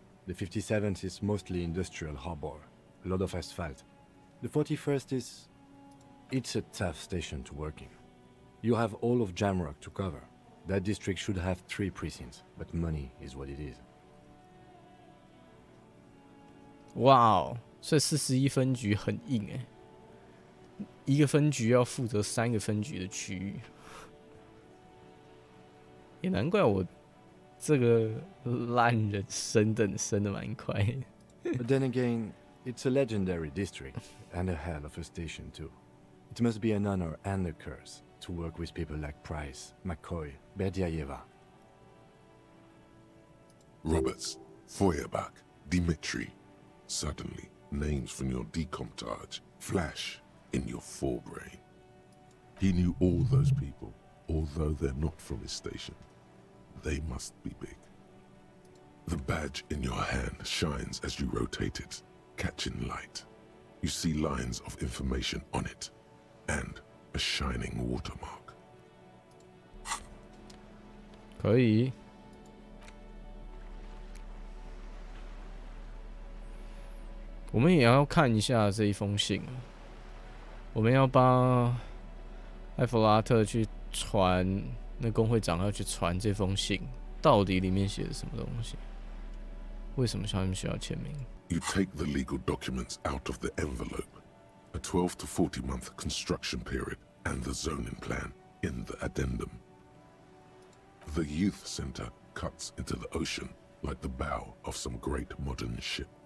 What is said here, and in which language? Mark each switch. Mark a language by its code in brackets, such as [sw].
[en] The 57th is mostly industrial harbor, a lot of asphalt. The 41st is... it's a tough station to work in. You have all of Jamrock to cover. That district should have 3 precincts, but money is what it is. [zh] 哇哦，所以41分局很硬哎，一个分局要负责3个分局的区域。也难怪我这个烂人升的蛮快的。 [en] But then again, it's a legendary district, and a hell of a station too. It must be an honor and a curse to work with people like Price, McCoy, Berdiaeva. Roberts, Feuerbach, Dimitri. Suddenly, names from your decomptage flash in your forebrain. He knew all those people, although they're not from his station. They must be big. The badge in your hand shines as you rotate it, catching light. You see lines of information on it, and a shining watermark. [zh] 可以。我们也要看一下这一封信。我们要帮艾弗拉特去传，那工会长要去传这封信，到底里面写的什么东西？为什么他们需要签名？ [en] You take the legal documents out of the envelope, a 12 to 40 month construction period, and the zoning plan in the addendum. The youth center cuts into the ocean like the bow of some great modern ship.